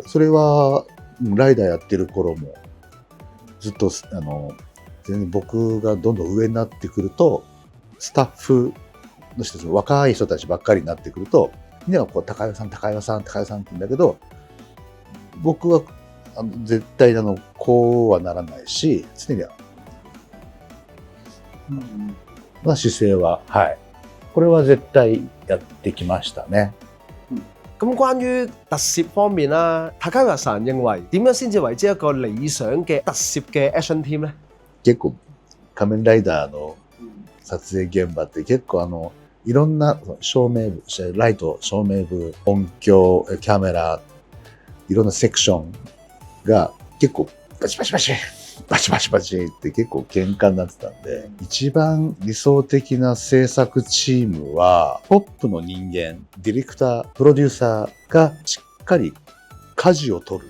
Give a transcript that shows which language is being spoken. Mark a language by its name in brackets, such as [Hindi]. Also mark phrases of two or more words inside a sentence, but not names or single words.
[Japanese] それは、ライダーやってる頃も、ずっと、全然僕がどんどん上になってくると、スタッフの人たち、若い人たちばっかりになってくると、みんなが高岩さんって言うんだけど、僕は、絶対こうはならないし、常に、姿勢は、はい。これは絶対やってきましたね。 [Cantonese] 咁關於特攝方面啦，高岩さん認為點樣先至為之一個理想嘅特攝嘅 [English] action team [Cantonese] 呢？ [Japanese] 結構仮面ライダーの撮影現場って結構いろんな照明部、ライト、照明部、音響、キャメラ、いろんなセクションが結構バチバチって結構喧嘩になってたんで、一番理想的な制作チームはトップの人間、ディレクター、プロデューサーがしっかり舵を取る。